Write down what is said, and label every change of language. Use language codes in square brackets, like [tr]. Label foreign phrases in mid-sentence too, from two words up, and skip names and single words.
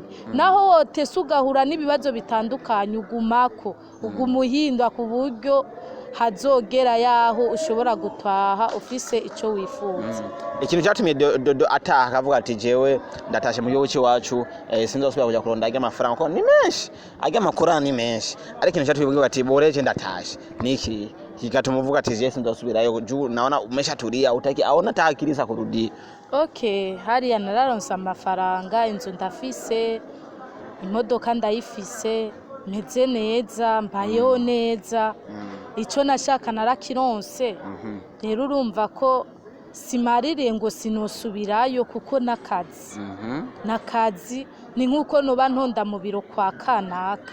[rn] Naho wotese ugahura n'ibibazo bitandukanye, ugumako ugumuhindwa ku buryo hazogera yaho ushobora gutaha ufise ico wifuza. Ikintu cyatumye Dodo ataha akavuga ati jewe ndatashe mu gihugu cyacu, sinzosubira kuja kuronda ajya amafaranga ko ni menshi, ajya amakora ni menshi. Ariko ikintu cyatumye uvuga ati boreje ndatashe niki kigatuma uvuga ati je sinzosubirayo, [sw] naona umeshatulia utaki aona tahakiriza kurudi. [rn] Hariya nararonse amafaranga, inzu ndafise, imodoka ndayifise, meze neza, mbayeho neza. Ico nashaka narakironse. Rero urumva ko simarire ngo sinosubirayo, kuko nakazi ni nkuko noba ntonda mu biro kwa kanaka.